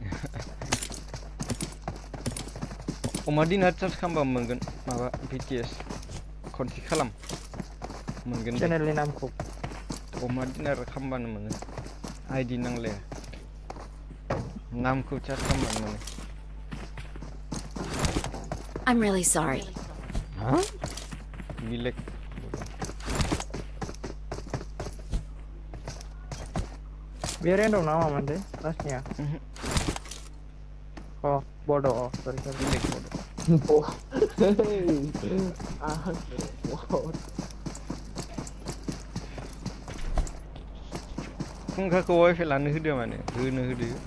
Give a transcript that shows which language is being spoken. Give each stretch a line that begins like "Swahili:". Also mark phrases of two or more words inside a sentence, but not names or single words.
Bodo: अमा दिनार चार्ज खालामबा मोनगोन माबा BTS खनसे खालाम मोनगोन दे चेनेलनि नामखौ अमा दिनार खालामबानो मोनो आइडि नांलाया नामखौ चार्ज खालामबानो मोनो
English: I'm really sorry.
Bodo: हा बिलेक बे रेन्डम ना मामोन दे लास्टनिया बड' सरि बिलेक फुंखाखौ वाइफाइ लानो होदो माने होनो होदो